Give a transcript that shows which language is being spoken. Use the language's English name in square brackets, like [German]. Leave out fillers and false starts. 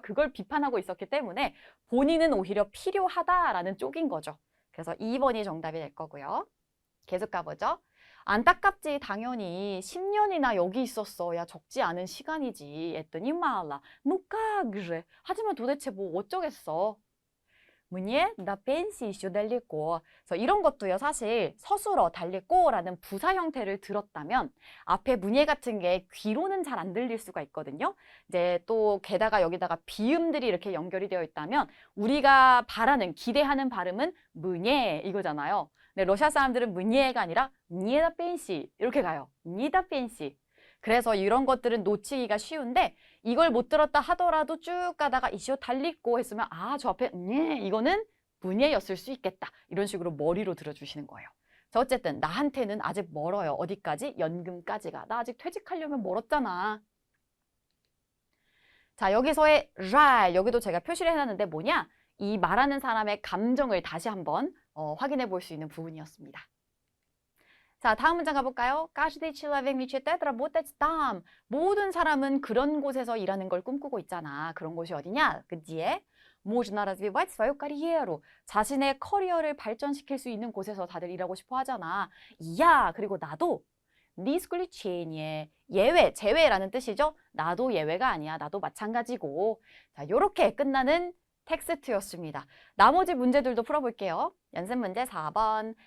[Korean] 그걸 비판하고 있었기 때문에 본인은 오히려 필요하다라는 쪽인 거죠. 그래서 2번이 정답이 될 거고요. 계속 가보죠. 안타깝지 당연히 10년이나 여기 있었어. 야 적지 않은 시간이지. 했더니 말라. 누가 그래. 하지만 도대체 뭐 어쩌겠어. [Russian] Мне до пенсии еще далеко. [Korean] 그래서 이런 것도요, 사실 서술어 달리고라는 부사 형태를 들었다면 앞에 문예 같은 게 귀로는 잘 안 들릴 수가 있거든요. 이제 또 게다가 여기다가 비음들이 이렇게 연결이 되어 있다면 우리가 바라는, 기대하는 발음은 문예 이거잖아요. 근데 러시아 사람들은 문예가 아니라 니다 펜시 이렇게 가요. 니다 펜시. 그래서 이런 것들은 놓치기가 쉬운데 이걸 못 들었다 하더라도 쭉 가다가 이시오 달리고 했으면 저 앞에 이거는 문예였을 수 있겠다. 이런 식으로 머리로 들어주시는 거예요. 자, 어쨌든 나한테는 아직 멀어요. 어디까지? 연금까지가. 나 아직 퇴직하려면 멀었잖아. 자, 여기서의 랄, 여기도 제가 표시를 해놨는데 뭐냐? 이 말하는 사람의 감정을 다시 한번 확인해 볼 수 있는 부분이었습니다. 자, 다음 문장 가볼까요? [Russian] Каждый человек мечтает работать там. [Korean] 모든 사람은 그런 곳에서 일하는 걸 꿈꾸고 있잖아. 그런 곳이 어디냐? где? [Russian] Можно развивать свою карьеру. [Korean] 자신의 커리어를 발전시킬 수 있는 곳에서 다들 일하고 싶어 하잖아. 야, 그리고 나도 не исключение. 예외, 제외라는 뜻이죠. 나도 예외가 아니야. 나도 마찬가지고. 자, 요렇게 끝나는 텍스트였습니다. 나머지 문제들도 풀어볼게요. 연습 문제 4번.